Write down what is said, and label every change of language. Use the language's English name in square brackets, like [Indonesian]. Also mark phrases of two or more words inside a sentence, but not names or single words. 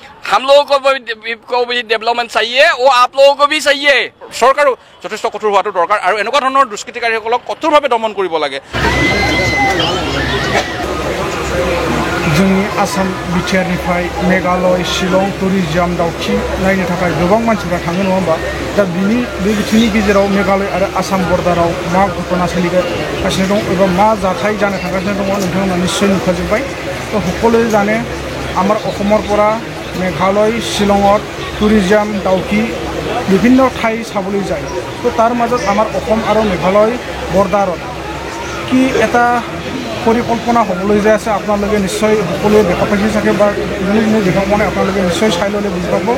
[Hindi] हम लोगों को भी डेवलपमेंट चाहिए और आप लोगों को भी चाहिए। [Assamese] सरकारो যথেষ্ট কঠোৰ হোৱাটো দৰকাৰ আৰু এনেকুৱা ধৰণৰ দুষ্কৃতিকাৰীসকলক কঠোৰভাৱে দমন কৰিব লাগে। [Bodo] जोंनि आसाम बिटिआरनिफ्राय मेघालय शिलं टुरिजम दाउखि नायनो थाखाय गोबां मानसिफ्रा थाङो नङा होमबा दा बिनि बे बिथिंनि गेजेराव मेघालय आरो आसाम बर्डाराव मा घटना सोलिगासिनो दं एबा मा जाथाय जानो थांगासिनो दङ नोंथांमोना निश्चय नुखाजोब्बाय [Assamese] तो সকলোৱে জানে আমাৰ অসমৰ পৰা মেঘালয় শিলঙত টুৰিজম দাউকি বিভিন্ন ঠাই চাবলৈ যায় তো তাৰ মাজত আমাৰ অসম আৰু মেঘালয় বৰ্ডাৰত কি এটা পৰিকল্পনা হ'বলৈ যায় আছে আপোনালোকে নিশ্চয় সকলোৱে দেখা পাইছে চাগে বা যোনে দেখা পোৱা নাই আপোনালোকে নিশ্চয় চাই ল'লে বুজি পাব।